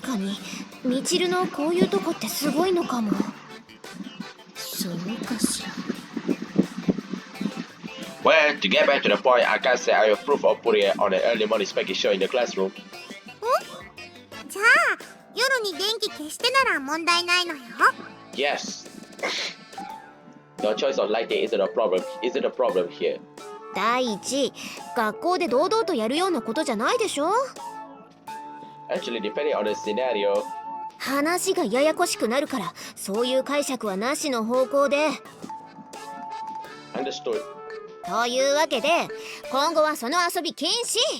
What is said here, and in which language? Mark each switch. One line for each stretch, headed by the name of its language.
Japanese: 確かにみちるのこういうとこってすごいのかも。そうかしら。
English: Well, to get back to the point, I can't say I approve of putting it on an early morning spanking show in the classroom.
Japanese: じゃあ夜に電気消してなら問題ないのよ。
English: Yes. The choice of lighting isn't a problem here.
Japanese: 第一、学校で堂々とやるようなことじゃないでしょ。
English: Actually, depending on the scenario.
Japanese: 話がややこしくなるから、そういう解釈はなしの方向で。
English: Understood.
Japanese: というわけで、今後はその遊び禁止。